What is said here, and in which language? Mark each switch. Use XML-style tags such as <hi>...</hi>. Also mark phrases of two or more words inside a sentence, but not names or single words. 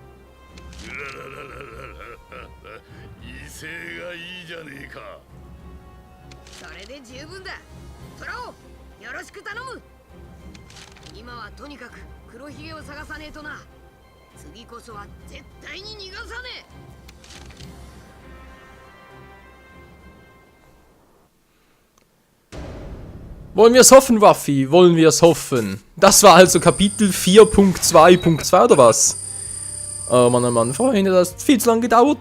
<ja>うららららららら、威勢がいいじゃねえか。それで十分だ。トラオ、よろしく頼む。今はとにかく黒ひげを探さねえとな。次こそは絶対に逃がさねえ。</ja> <de>Wollen wir es hoffen, Waffi? Wollen wir es hoffen? Das war also Kapitel 4.2.2 oder was? Oh Mann, Freunde, das hat viel zu lange gedauert.</de>